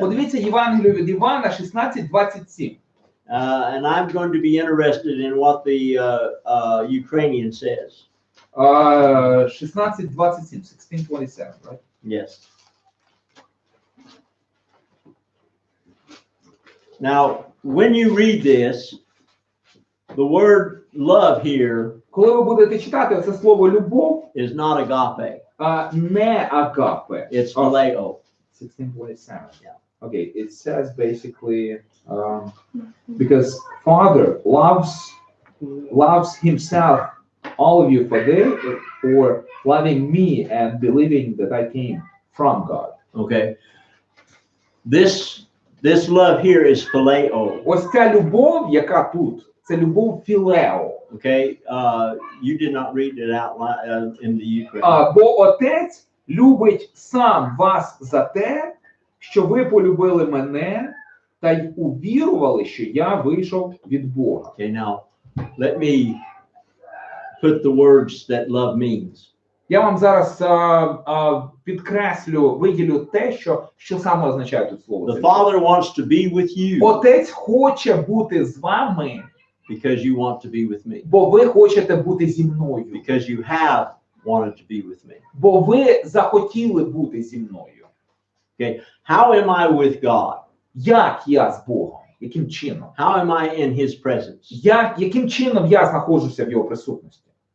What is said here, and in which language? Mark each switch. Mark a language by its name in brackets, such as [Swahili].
[Ukrainian] Подивіться Євангелію від Івана 16:27. [English] And I'm going to be interested in what the Ukrainian says. 16:27, right? Yes. Now, when you read this, the word love here [Ukrainian] Коли ви будете читати це слово любов, [English] is not agape. [Ukrainian] не агапе. [English] It's phileo. 16:27. Yeah. Okay, it says basically because Father loves himself, all of you for loving me and believing that I came from God. Okay. This This love here is phileo. [Ukrainian] Ось ця любов, яка тут, це любов філео. [English] Okay, you did not read it out loud in the Ukraine. [Ukrainian] Бо Отець любить сам вас за те, що ви полюбили мене та й увірували, що я вийшов від Бога. [English] Okay, now let me put the words that love means. [Ukrainian] Я вам зараз підкреслю, виділю те, що саме означає тут слово. [English] The Father wants to be with you [Ukrainian] Отець хоче бути з вами, [English] because you want to be with me. [Ukrainian] бо ви хочете бути зі мною. [English] Because you have wanted to be with me. [Ukrainian] Бо ви захотіли бути зі мною. [English] Okay, how am I with God? [Ukrainian] Як я з Богом? Яким чином? [English] How am I in His presence? [Ukrainian] Яким чином я знаходжуся в Його присутності?